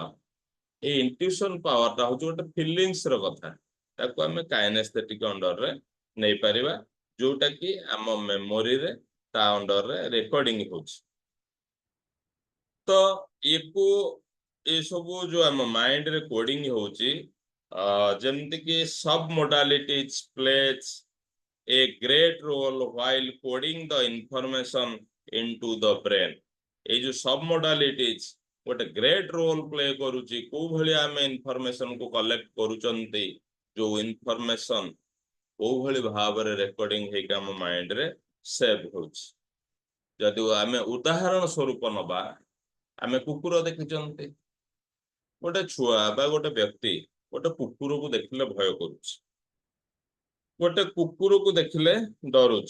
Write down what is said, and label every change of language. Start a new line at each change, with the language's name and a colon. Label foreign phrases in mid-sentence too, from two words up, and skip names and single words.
Odia: ଏଇ
English: intuition powerଟା
Odia: ହଉଛି ଗୋଟେ ଫିଲିଙ୍ଗସ ର କଥା, ତାକୁ ଆମେ
English: kinesthetic underରେ
Odia: ନେଇପାରିବା, ଯୋଉଟା କି ଆମ ମେମୋରିରେ ତା ଅଣ୍ଡରରେ ରେକର୍ଡିଂ ହଉଛି। ତ ୟାକୁ ଏସବୁ ଯୋଉ ଆମ ମାଇଣ୍ଡରେ କୋଡିଂ ହଉଛି, ଯେମିତିକି
English: sub modalities plays a great role while coding the information into the brain।
Odia: ଏଇ ଯୋଉ
English: sub modalities
Odia: ଗୋଟେ
English: great role play
Odia: କରୁଛି, କୋଉ ଭଳି ଆମେ ଇନଫରମେସନ କୁ କଲେକ୍ଟ କରୁଛନ୍ତି, ଯୋଉ ଇନଫରମେସନ କୋଉ ଭଳି ଭାବରେ ରେକର୍ଡିଂ ହେଇକି ଆମ ମାଇଣ୍ଡରେ ସେଭ୍ ହଉଛି। ଯଦି ଆମେ ଉଦାହରଣ ସ୍ୱରୂପ ନବା, ଆମେ କୁକୁର ଦେଖିଛନ୍ତି, ଗୋଟେ ଛୁଆ ବା ଗୋଟେ ବ୍ୟକ୍ତି ଗୋଟେ କୁକୁରକୁ ଦେଖିଲେ ଭୟ କରୁଛି, ଗୋଟେ କୁକୁରକୁ ଦେଖିଲେ ଡରୁଛି।